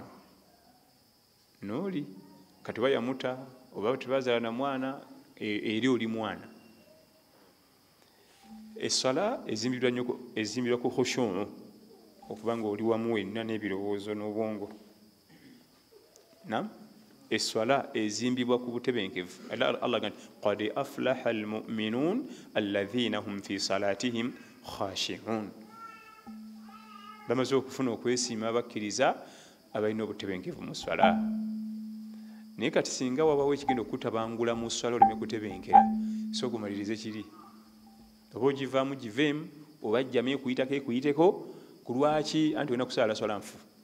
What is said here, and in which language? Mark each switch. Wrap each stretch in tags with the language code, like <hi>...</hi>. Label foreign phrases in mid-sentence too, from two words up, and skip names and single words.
<lg>Nooli kati oba yamuta oba tebazaala na mwana eri oli mwana. Essala ezimbirwa ku khushu', okubanga oli wamu wenna n'ebirowoozo n'obwongo. Essala ezimbibwa ku butebenkevu.</lg> <ar>Allah gamba قد أفلح المؤمنون الذين هم في صلاتهم خاشعون.</ar> <lg>Bamaze okufuna okwesiima abakkiriza abalina obutebenkevu mu swala. Naye kati singa wabawo ekigenda okutabangula mu swala oleme kutebenkera, so okumalirize kiri. Oba ogivaamu giveemu, oba jjame ekuyitako ekuyiteko, ku lwaki anti olina kusaala swala nfu.</lg>